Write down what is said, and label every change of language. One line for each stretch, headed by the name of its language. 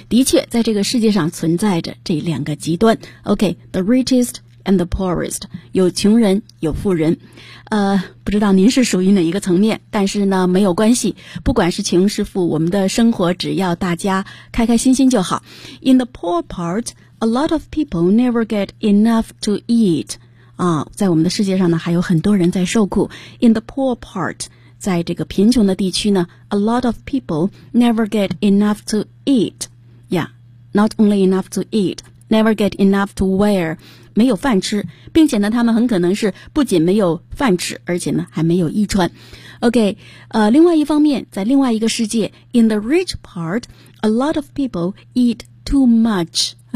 Chinese: 的确，在这个世界上存在着这两个极端。
English: OK, the richest and the poorest,
Chinese: 有穷人，有富人。不知道您是属于哪一个层面，但是呢，没有关系，不管是穷是富，我们的生活只要大家开开心心就好。
English: In the poor part,A lot of people never get enough to eat.
Chinese: 啊，在我们的世界上呢，还有很多人在受苦。
English: In the poor part,
Chinese: 在这个贫穷的地区呢
English: ,a lot of people never get enough to eat. Yeah, not only enough to eat, never get enough to wear.
Chinese: 没有饭吃，并且呢，他们很可能是不仅没有饭吃，而且呢，还没有衣穿。
English: OK,
Chinese: 另外一方面，在另外一个世界
English: ,in the rich part, a lot of people eat too much.